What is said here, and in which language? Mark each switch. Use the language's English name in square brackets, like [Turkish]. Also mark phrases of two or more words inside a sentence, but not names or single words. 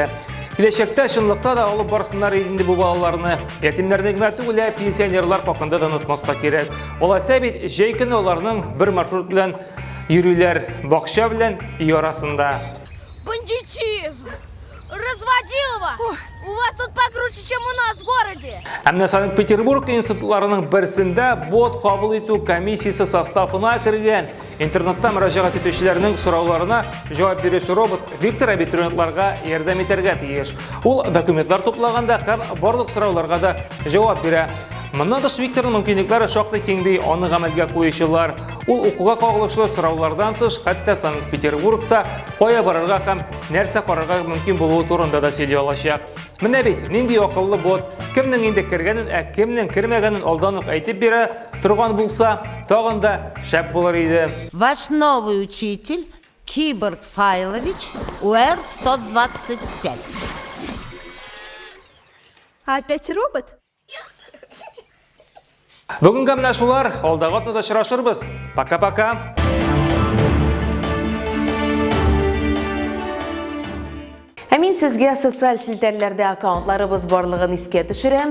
[Tatar] Киләчәктә чынлыкта да алып барсыннар инде бу балаларны. Ятимнәрне генә түгел, пенсионерлар хакында да онытмаска кирәк. Алайса бит, җәй көне аларның бер маршрут белән йөрүләр, бакча белән үй арасында. [Russian] Бандитизм! Разводилово! У вас тут покруче, чем у нас в городе! [Tatar] Әмма Санкт-Петербург институтларының берсендә бот кабул итү комиссиясе составына кергән. Интернетта мөрәҗәгать итүчеләрнең сорауларына җавап бирүче робот Виктор абитуриентларга ярдәм итәргә тиеш. Ул документлар туплаганда һәм барлык сорауларга да җавап бирә. Моннан тыш Викторның мөмкинлекләре шактый киң ди, аны гамәлгә куючылар. Ул укуга кагылышлы сораулардан тыш, хәтта Санкт-Петербургта кая барырга һәм нәрсә карарга мөмкин булуы турында да сөйли алачак. Менә бит, нинди акыллы бот, кемнең инде кергәнен, кемнең кермәгәнен алдан ук әйтеп бирә торган булса, тагын да шәп булыр иде. [Russian] Ваш новый учитель Киборг Файлович УР-125. Опять робот? [Tatar] Бүгенге менә шулар, алдагы атнада очрашырбыз. [Russian] Пока-пока. [Tatar] Мин сезгә социаль челтәрләрдә аккаунтларыбыз барлыгын искә төшерәм.